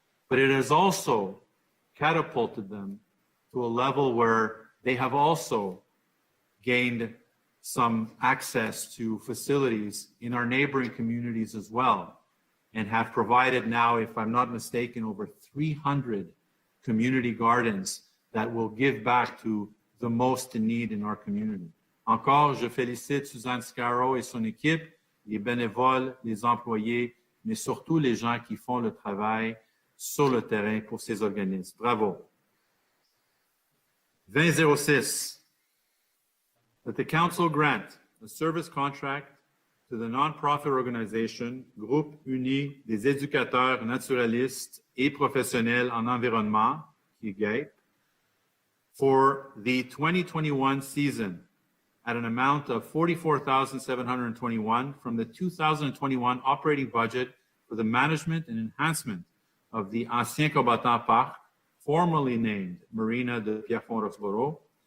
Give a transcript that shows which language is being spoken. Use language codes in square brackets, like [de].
[en] but it has also catapulted them to a level where they have also gained some access to facilities in our neighboring communities as well, and have provided now, if I'm not mistaken, over 300 community gardens that will give back to the most in need in our community. [fr] Encore, je félicite Suzanne Scarrow et son équipe, les bénévoles, les employés, mais surtout les gens qui font le travail sur le terrain pour ces organismes. Bravo. 2006. [en] That the council grant a service contract to the non-profit organization Groupe Uni des éducateurs naturalistes et professionnels en environnement, [fr] qui est [en] GAEP, for the 2021 season at an amount of $44,721 from the 2021 operating budget for the management and enhancement of the Ancien Combattant Park, formerly named Marina de Pierrefonds-Roxboro,